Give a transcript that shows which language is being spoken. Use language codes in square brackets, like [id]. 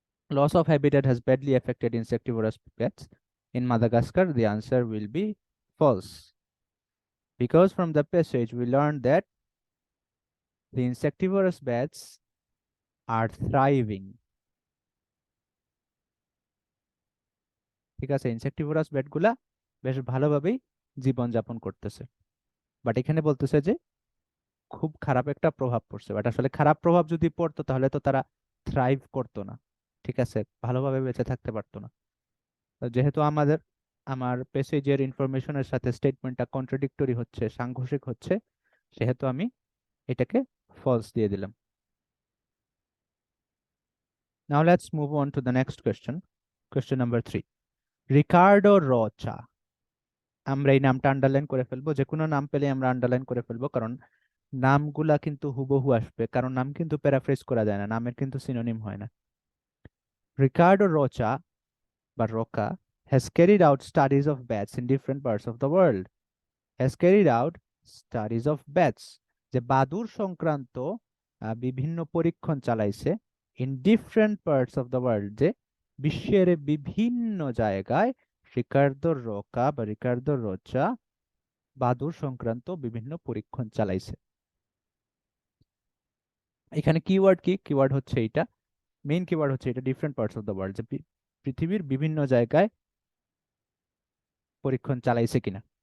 [en] Loss of habitat has badly affected insectivorous bats in Madagascar. The answer will be false, because from the passage we learned that the insectivorous bats are thriving. [bn] ঠিক আছে, ইনসেক্টিভোরাস bat গুলা বেশ ভালোভাবেই জীবন যাপন করতেছে। But এখানে বলতেছে যে খুব খারাপ একটা প্রভাব পড়ছে। বাট আসলে খারাপ প্রভাব যদি পড়তো তাহলে তো তারা থ্রাইভ করতো না, ঠিক আছে, ভালোভাবে বেঁচে থাকতে পারতো না। তো যেহেতু আমার প্যাসেজের ইনফরমেশনের সাথে স্টেটমেন্টটা কন্ট্রাডিক্টরি হচ্ছে, সাংঘর্ষিক হচ্ছে, সেহেতু আমি এটাকে ফলস দিয়ে দিলাম। [en] Now let's move on to the next question. Question number 3. Ricardo Rocha. [bn] আমরা এই নামটা আন্ডারলাইন করে ফেলবো, যে কোনো নাম পেলে আমরা আন্ডারলাইন করে ফেলবো, কারণ নামগুলা কিন্তু হুবহু আসবে, কারণ নাম কিন্তু প্যারাফ্রেজ করা যায় না, নামের কিন্তু সিনোনিম হয় না। [en] Ricardo Rocha বা Rocha has carried out studies of bats in different parts of the world. Has carried out studies of bats, [bn] যে বাদুড় সংক্রান্ত বিভিন্ন পরীক্ষণ চালাইছে [en] in different parts of the world, [bn] যে বিশ্বের বিভিন্ন জায়গায় রিকার্দো রোকা বা রিকার্দো রোচা বাদুড় সংক্রান্ত বিভিন্ন পরীক্ষণ চালাইছে। এখানে কিওয়ার্ড কি? কিওয়ার্ড হচ্ছে এটা, মেইন কিওয়ার্ড হচ্ছে এটা, [en] different parts of the world, [bn] যে পৃথিবীর বিভিন্ন জায়গায় পরীক্ষণ চালাইছে কিনা।